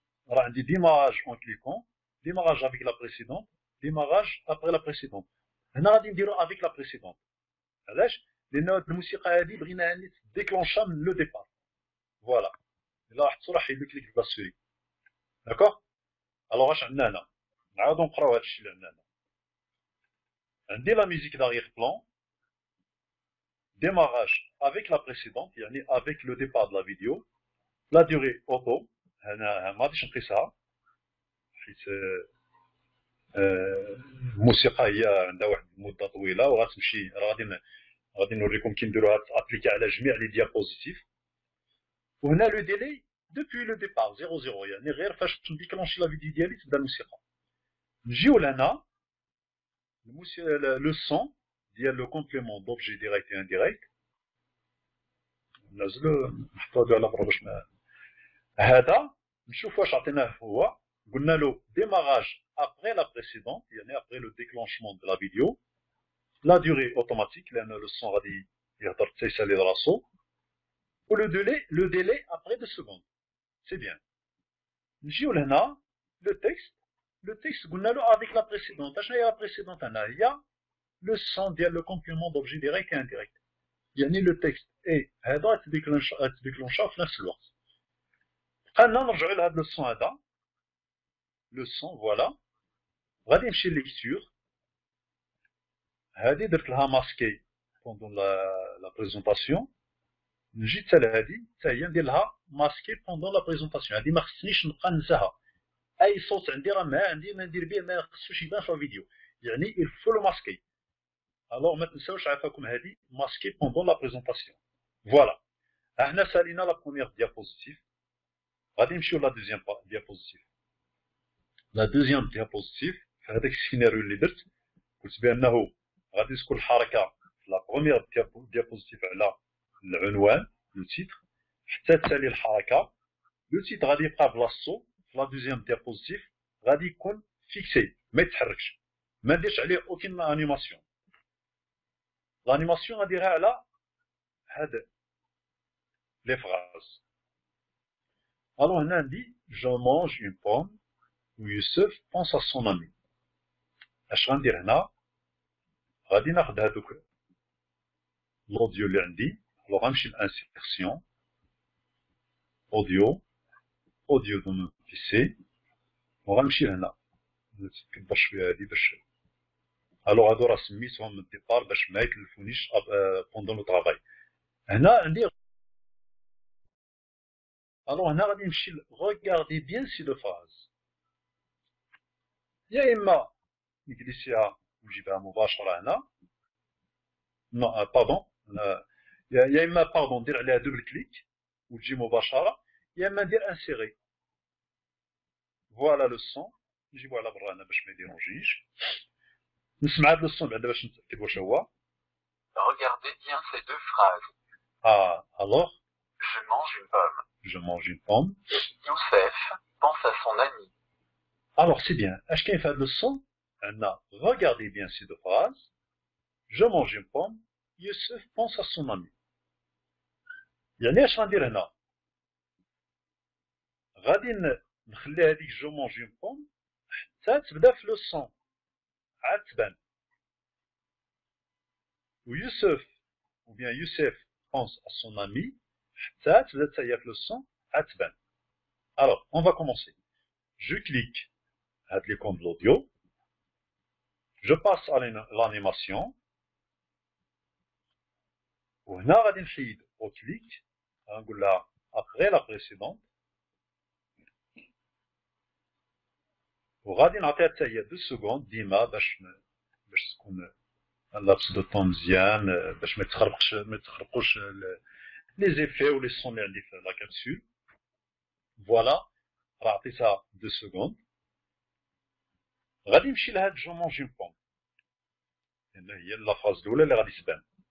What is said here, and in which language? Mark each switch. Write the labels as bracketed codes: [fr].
[ar] راه عندي ديماراج اون كليكون، ديماراج افيك لا بريسيدونت، ديماراج ابري لا بريسيدونت. هنا غادي نديرو افيك لا بريسيدونت. علاش؟ لان هاد الموسيقى هادي بغينا ديكلونشا من لو ديبار. فوالا الا لاحظتو راه حيد كليك باسوري. داكوغ. الوغ اش عندنا هنا؟ نعاودو نقراو هادشي اللي عندنا هنا. عندي لا ميوزيك داريغ بلان، démarrage avec la précédente, يعني avec le départ de la vidéo, la durée auto. هنا ما غاديش نقيسها حيت الموسيقى هي عندها واحد المده طويله وغتمشي. غادي نوريكم كي نديروها ابليكي على جميع لي ديابوزيتيف. وهنا لو ديلي دوبوي لو ديبار 00، يعني غير فاش نديكلونشي لا فيديو ديالي تبدا الموسيقى. نجيو لهنا لو سون ديال لو كومبليمون دوبجي ديريكت اي انديريكت. نازلو نحطو على برا باش ما هذا نشوف واش عطيناه. هو قلنا له démarrage après la précédente، يعني après le déclenchement de la vidéo. La durée automatique لأن le son غادي يهضر حتى يسالي راسو. [fr] و le délai après 2 secondes. C'est bien. نجيو لهنا le texte قلنا له avec la précédente. [ar] اشنا هي la précédente؟ هنا هي le son ديال le complément d'objet direct et indirect، يعني le texte et هذا تديكلونشا في نفس الوقت. بقالنا نرجعو لهاد لو سون هذا، لو سون فوالا. غادي نمشي لليكتور، هادي درت لها ماسكي بوندون لا بريزونطاسيون. نجي حتى لهادي حتى هي ندير لها ماسكي بوندون لا بريزونطاسيون. هادي ما خصنيش نبقى ننساها. اي صوت عندي راه ما عندي ما ندير به، ما خصوش يبان في الفيديو، يعني الفو لو ماسكي. الوغ ما تنساوش عافاكم هادي ماسكي بوندون لا بريزونطاسيون. فوالا هنا سالينا لا بروميير ديابوزيتيف. غادي نمشيو لا دوزيام ديابوزيتيف. لا دوزيام ديابوزيتيف في هذاك السيناريو اللي درت قلت بانه غادي تكون الحركه في لا بروميير ديابوزيتيف على العنوان لو تيتر حتى تالي الحركه. لو تيتر غادي يبقى بلاصتو في لا دوزيام ديابوزيتيف، غادي يكون فيكسي ما يتحركش، ما نديرش عليه اوكين انيماسيون. l'animation غاديرها على هاد لي فراز. الو هنا عندي je mange une pomme و يوسف pense à son ami. اش غندير هنا؟ غادي ناخد هادوك الاوديو اللي عندي. الو غنمشي لانسيرسيون اوديو دو مون بيسي، وغنمشي لهنا نكبر شويه هادي باش الو هادو راه سميتهم من الديبار باش ما يكلفونيش بوندون لو طرافاي. هنا عندي الو هنا غادي نمشي غوغاردي بيان سي لو فراز، يا اما نجلسيها ونجيبها مباشره هنا، نو باردون، يا اما باردون ندير عليها دوبل كليك وتجي مباشره، يا اما ندير انسيري. فوالا لو سون نجيبو على برا هنا باش ما يديرونجيش. نسمع هاد لو سون بعدا باش نتاكد واش هو. [fr] Regardez bien ces deux phrases. Alors Je mange une pomme. Je mange une pomme. Youssef pense à son ami. Alors c'est bien. [ar] اش كاين في هاد لو سون؟ عندنا regardez bien ces deux phrases. [fr] Je mange une pomme. Youssef pense à son ami. [ar] يعني اش غندير هنا؟ غادي نخلي هذيك جو مونج اون بوم حتى تبدا في لو سون. عتبا. [fr] ويوسف ou bien Youssef pense à son ami حتى تبدا حتى هي في leçon عتبا. Alors, on va commencer. Je clique هاد l'icône de l'audio. Je passe à l'animation. [ar] وهنا غادي نحيد au clic. غنقول لها après la précédente. وغادي نعطيها حتى هي 2 secondes ديما باش تكون اللابس دو طون مزيان باش ما يتخرقوش لي زيفي و لي سون اللي عندي في لا كابسول. فوالا راه عطيتها 2 secondes. غادي نمشي لهاد جو مونجي بوم لان هي لا فاز الاولى اللي غادي تبان.